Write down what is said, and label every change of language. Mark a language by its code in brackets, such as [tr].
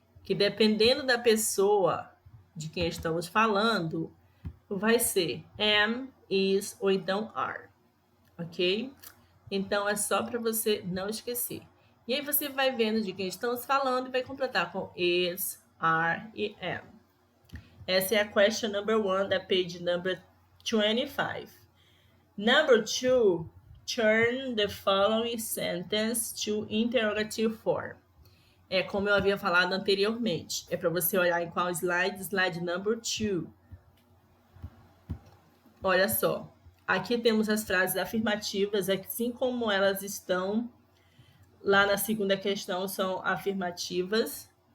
[pt] Que dependendo da pessoa de quem estamos falando, vai ser am, is ou então are, ok? Então, é só para você não esquecer. E aí você vai vendo de quem estamos falando e vai completar com is, are e am. Essa é a [en] question number 1 [pt] da [en] page number 25. Number 2, turn the following sentence to interrogative form. [pt] É como eu havia falado anteriormente. É para você olhar em qual slide? Slide number 2. Olha só. Aqui temos as frases afirmativas, assim como elas estão lá na segunda questão, são afirmativas.